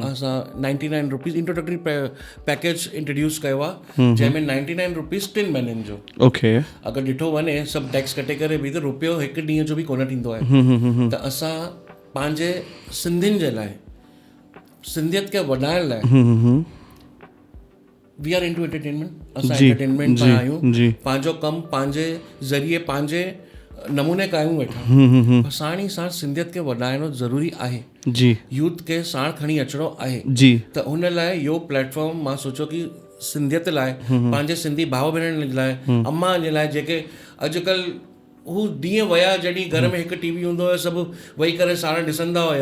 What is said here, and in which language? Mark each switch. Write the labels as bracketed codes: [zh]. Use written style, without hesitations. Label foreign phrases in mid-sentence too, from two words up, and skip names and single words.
[sd] असां 99 [en] rupees introductory package introduce [sd] कयो आहे, जंहिंमें 99 रुपीज़ 3 महीननि जो। ओके। अगरि ॾिठो वञे सभु टैक्स कटे करे बि त रुपयो हिकु ॾींहं जो बि कोन थींदो आहे। त असां पंहिंजे सिंधियुनि जे लाइ, सिंधियत खे वधाइण लाइ, [en] We are into entertainment. [sd] असां एंटरटेनमेंट में आहियूं, पंहिंजो कमु पंहिंजे ज़रिए पंहिंजे नमूने कयूं वेठा। साण ई साण सिंधियत खे वधाइणो ज़रूरी आहे। जी। यूथ खे साण खणी अचिणो आहे। जी। त हुन लाइ इहो प्लेटफॉर्म मां सोचियो कि सिंधियत लाइ, पंहिंजे सिंधी भाउ भेणनि लाइ, अम्मा जे लाइ, जेके अॼुकल्ह हू ॾींहं विया जॾहिं घर में हिकु TV हूंदो हुयो, सभु वेही करे साण ॾिसंदा हुया।